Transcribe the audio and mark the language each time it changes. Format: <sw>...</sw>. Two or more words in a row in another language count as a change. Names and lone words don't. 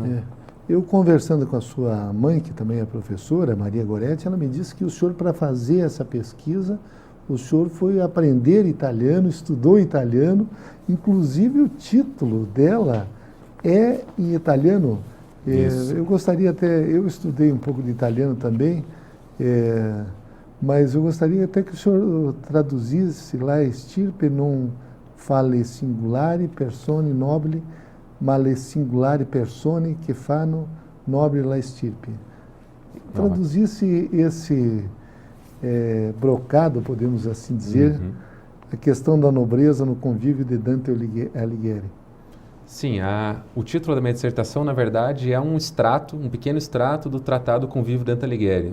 <pt>Eu conversando com a sua mãe, que também é professora, Maria Goretti, ela me disse que o senhor, para fazer essa pesquisa, o senhor foi aprender italiano, estudou italiano, inclusive o título dela é em italiano. Eu gostaria eu estudei um pouco de italiano também, mas eu gostaria até que o senhor traduzisse lá,</pt> <it>estirpe non fale singulare persone nobili, male singulare persone che fanno nobile la estirpe.</it> <pt>Traduzisse esse brocado, podemos assim dizer, a questão da nobreza no convívio de Dante Alighieri. Sim, o título da minha dissertação, na verdade, é um pequeno extrato do Tratado Convívio de Dante Alighieri.</pt>